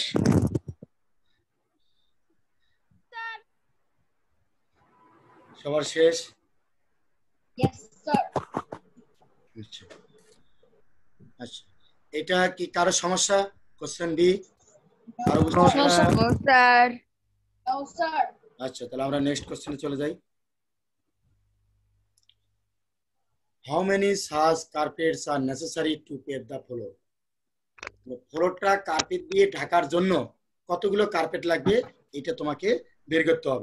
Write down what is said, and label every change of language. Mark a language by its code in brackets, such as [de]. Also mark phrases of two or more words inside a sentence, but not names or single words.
[bn] সবার শেষ? আচ্ছা আচ্ছা, এটা কি কারো সমস্যা? কোশ্চেন বি কারো বুঝতে [en] No, [bn] সমস্যা? [en] sir. No, sir. [bn] আচ্ছা, তাহলে আমরা [en] next question-e [bn] চলে যাই। [en] how many such carpets are necessary to pave the floor? [bn] ফ্লোরটা কার্পেট দিয়ে ঢাকার জন্য কতগুলো কার্পেট লাগবে এটা তোমাকে বের করতে হবে।